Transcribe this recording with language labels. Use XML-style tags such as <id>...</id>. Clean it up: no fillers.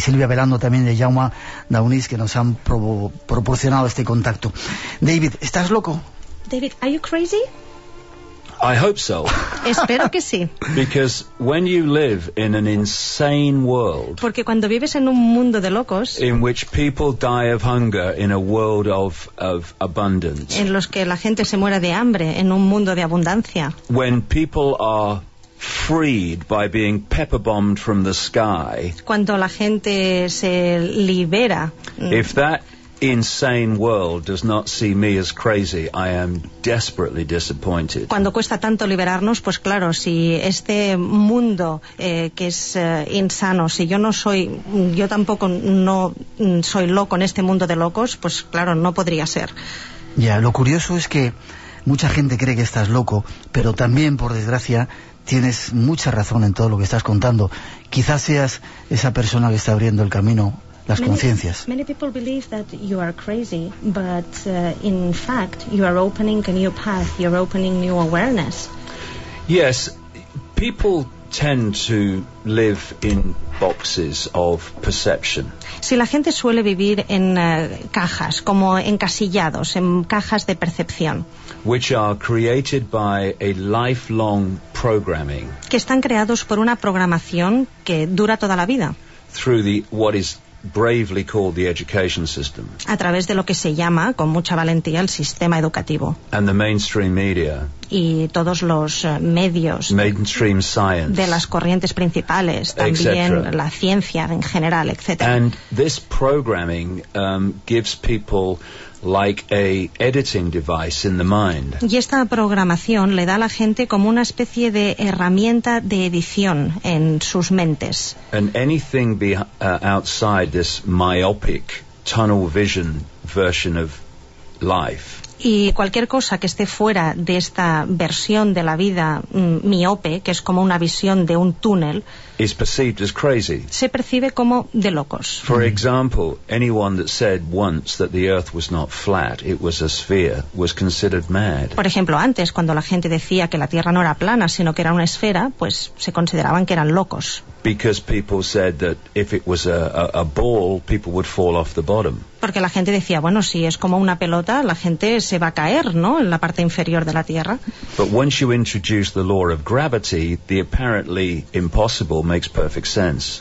<es>Silvia Velando también de Jaume Daunis, que nos han proporcionado este contacto. David, ¿estás loco?</es> <en>David, are you crazy? I hope so.</en> <es>Espero que sí.</es> <en>Because when you live in an insane world,</en> <es>porque cuando vives en un mundo de locos,</es> <en>in which people die of hunger in a world of abundance,</en> <es>en los que la gente se muere de hambre en un mundo de abundancia,</es> <en>when people are freed by being pepper bombed from the sky,</en> <es>cuando la gente se libera,</es> <en>if that insane world does not see me as crazy, I am desperately disappointed.</en> <es>Cuando cuesta tanto liberarnos, pues claro, si este mundo que es insano, si yo no soy, yo tampoco no soy loco en este mundo de locos, pues claro, no podría ser. Ya, lo curioso es que mucha gente cree que estás loco, pero también, por desgracia, tienes mucha razón en todo lo que estás contando. Quizás seas esa persona que está abriendo el camino. Las conciencias.</es> <en>Many people believe that you are crazy, but in fact, you are opening a new path, you're opening new awareness. Yes, people tend to live in boxes of perception.</en> <es>Sí, la gente suele vivir en cajas, como encasillados, en cajas de percepción.</es> <en>Which are created by a lifelong programming.</en> <es>Que están creados por una programación que dura toda la vida.</es> <en>Through the what is bravely called the education system.</en> <es>A través de lo que se llama con mucha valentía el sistema educativo.</es> <en>And the mainstream media.</en> <es>y todos los medios</es> <en>mainstream science,</en> <es>de las corrientes principales, también la ciencia en general, etcétera.</es> <en>And this programming gives people like a editing device in the mind.</en> <es>Y esta programación le da a la gente como una especie de herramienta de edición en sus mentes.</es> <en>And anything outside this myopic tunnel vision version of life.</en> <es>Y cualquier cosa que esté fuera de esta versión de la vida miope, que es como una visión de un túnel,</es> <en>is perceived as crazy.</en> <es>Se percibe como de locos.</es> <en>For example, anyone that said once that the earth was not flat, it was a sphere, was considered mad.</en> <es>Por ejemplo, antes, cuando la gente decía que la Tierra no era plana, sino que era una esfera, pues se consideraban que eran locos.</es> <en>Because people said that if it was a ball, people would fall off the bottom.</en> <es>Porque la gente decía, bueno, si es como una pelota, la gente se va a caer, ¿no?, en la parte inferior de la Tierra.</es> <en>But once you introduce the law of gravity, the apparently impossible makes perfect sense.</en>